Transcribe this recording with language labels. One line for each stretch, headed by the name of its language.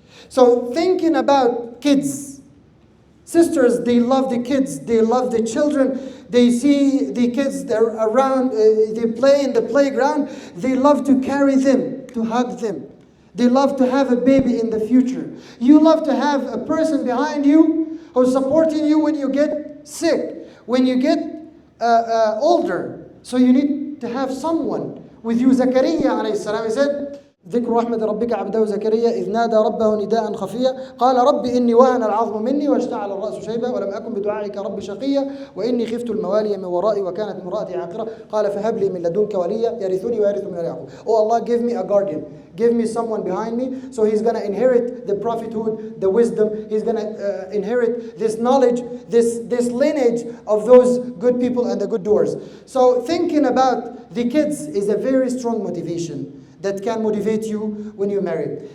English: So thinking about kids, sisters, they love the kids, they love the children, they see the kids, they're around, they play in the playground, they love to carry them, to hug them. They love to have a baby in the future. You love to have a person behind you who's supporting you when you get sick, when you get older. So you need to have someone with you. Zakaria alayhi salam, he said,
Arabic: ذكر رحمة ربك عبده زكريا إذ نادى ربه نداء خفيا قال رب إني وهن العظم مني واشتعل الرأس شيبا ولم أكن بدعائك رب شقيا وإني خفت الموالي من ورائي وكانت امرأتي عاقرة قال فهب لي من لدنك وليا يرثني ويرث من آل يعقوب.
English: Oh Allah, give me a guardian, give me someone behind me, so he's going to inherit the prophethood, the wisdom, he's going to inherit this knowledge, this lineage of those good people and the good doers. So thinking about the kids is a very strong motivation that can motivate you when you marry.